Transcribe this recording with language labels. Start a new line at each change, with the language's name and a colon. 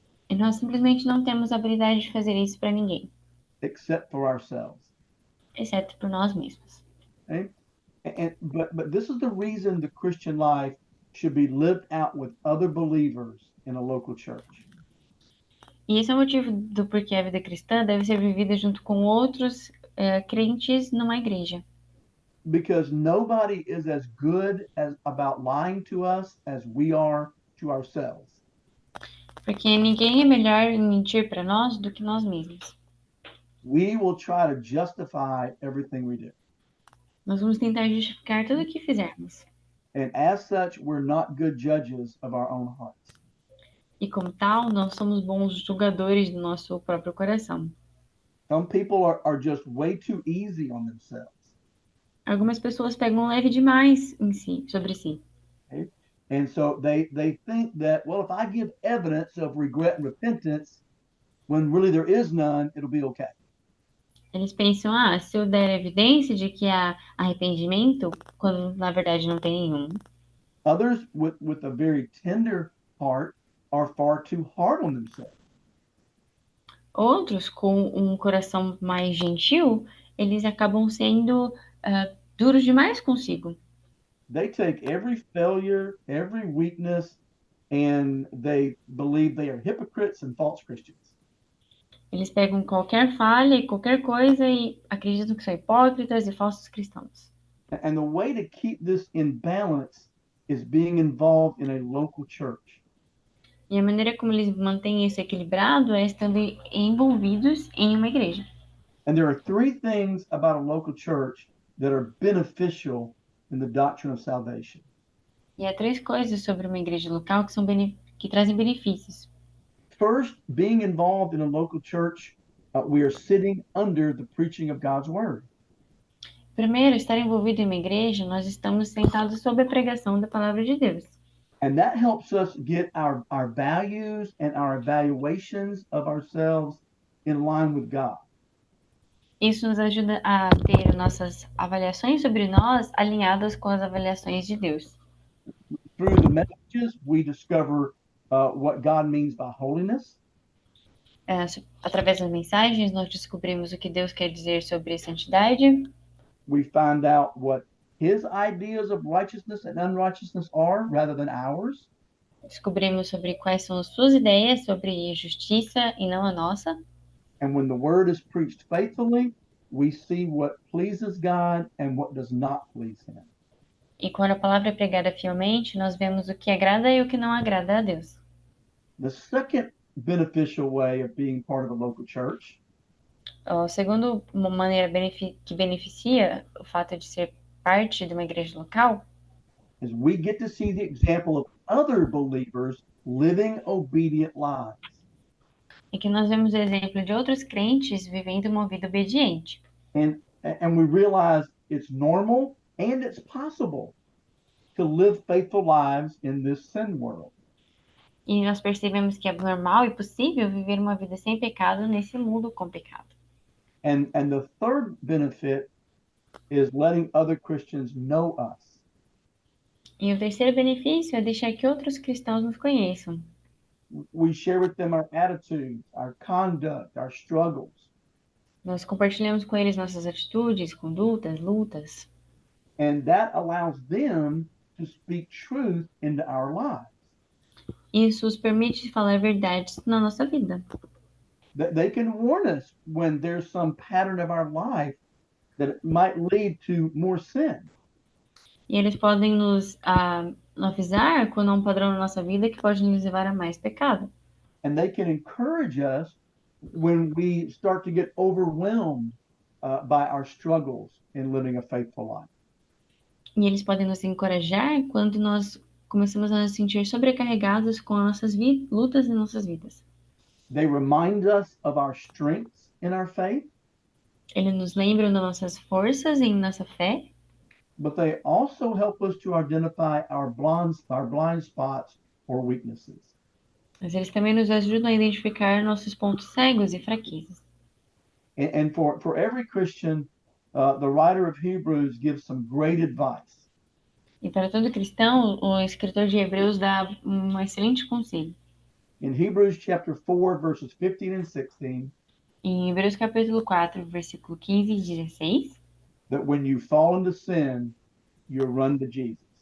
Portuguese: E nós simplesmente não temos a habilidade de fazer isso para ninguém,
English: Except for ourselves.
Portuguese: exceto por nós mesmos.
English: Okay? But this is the reason the Christian life should be lived out with other believers in a local church.
Portuguese: E esse é o motivo do porquê a vida cristã deve ser vivida junto com outros crentes numa igreja.
English: Because nobody is as good about lying to us as we are to ourselves.
Portuguese: Porque ninguém é melhor em mentir para nós do que nós mesmos.
English: We will try to justify everything we do.
Portuguese: Nós vamos tentar justificar tudo o que fizermos.
English: And as such, we're not good judges of our own hearts.
Portuguese: E como tal, não somos bons julgadores do nosso próprio coração.
English: Some people are just way too easy on themselves.
Portuguese: Algumas pessoas pegam leve demais sobre si.
English: Okay? And so they think that, well, if I give evidence of regret and repentance, when really there is none, it'll be okay.
Portuguese: Eles pensam, se eu der evidência de que há arrependimento, quando na verdade não tem nenhum.
English: Others with a very tender heart are far too hard on themselves.
Portuguese: Outros, com um coração mais gentil, eles acabam sendo duros demais consigo.
English: They take every failure, every weakness, and they believe they are hypocrites and false Christians.
Portuguese: Eles pegam qualquer falha e qualquer coisa e acreditam que são hipócritas e falsos cristãos.
English: And the way to keep this in balance is being involved in a local church.
Portuguese: E a maneira como eles mantêm isso equilibrado é estando envolvidos em uma igreja.
English: And there are three things about a local church that are beneficial in the doctrine of salvation.
Portuguese: E há três coisas sobre uma igreja local que trazem benefícios.
English: First, being involved in a local church, we are sitting under the preaching of God's word.
Portuguese: Primeiro, estar envolvido em uma igreja, nós estamos sentados sob a pregação da palavra de Deus.
English: And that helps us get our values and our evaluations of ourselves in line with God.
Portuguese: Isso nos ajuda a ter nossas avaliações sobre nós alinhadas com as avaliações de Deus.
English: Through the messages, we discover what God means by holiness.
Portuguese: Através das mensagens, nós descobrimos o que Deus quer dizer sobre santidade.
English: We find out what his ideas of righteousness and unrighteousness are rather than ours.
Portuguese: Descobrimos sobre quais são as suas ideias sobre justiça e não a nossa.
English: And when the word is preached faithfully, we see what pleases God and what does not please him.
Portuguese: E quando a palavra é pregada fielmente, nós vemos o que agrada e o que não agrada a Deus.
English: The second beneficial way of being part of a local church
Portuguese: A segunda maneira que beneficia o fato de ser parte de uma igreja local
English: is we get to see the example of other believers living obedient lives.
Portuguese: é que nós vemos o exemplo de outros crentes vivendo uma vida obediente.
English: And we realize it's normal and it's possible to live faithful lives in this sin world.
Portuguese: E nós percebemos que é normal e possível viver uma vida sem pecado nesse mundo com pecado.
English: And the third benefit is letting other Christians know us.
Portuguese: E o terceiro benefício é deixar que outros cristãos nos conheçam.
English: We share with them our attitudes, our conduct, our struggles.
Portuguese: Nós compartilhamos com eles nossas atitudes, condutas, lutas.
English: And that allows them to speak truth into our lives.
Portuguese: Isso os permite falar verdades na nossa vida.
English: They can warn us when there's some pattern of our life that might lead to more sin.
Portuguese: E eles podem nos avisar quando há um padrão na nossa vida que pode nos levar a mais pecado.
English: And they can encourage us when we start to get overwhelmed by our struggles in living a faithful life.
Portuguese: E eles podem nos encorajar quando nós começamos a nos sentir sobrecarregados com as nossas lutas e nossas vidas.
English: They remind us of our strengths in our faith,
Portuguese: Eles nos lembram das nossas forças em nossa fé,
English: but they also help us to identify our blind spots or weaknesses.
Portuguese: mas eles também nos ajudam a identificar nossos pontos cegos e fraquezas.
English: And for every Christian, the writer of Hebrews gives some great advice.
Portuguese: E para todo cristão, o escritor de Hebreus dá um excelente conselho.
English: In Hebrews chapter 4, verses 15 and 16,
Portuguese: Em Hebreus capítulo 4, versículo 15 e 16,
English: that when you fall into sin, you run to Jesus.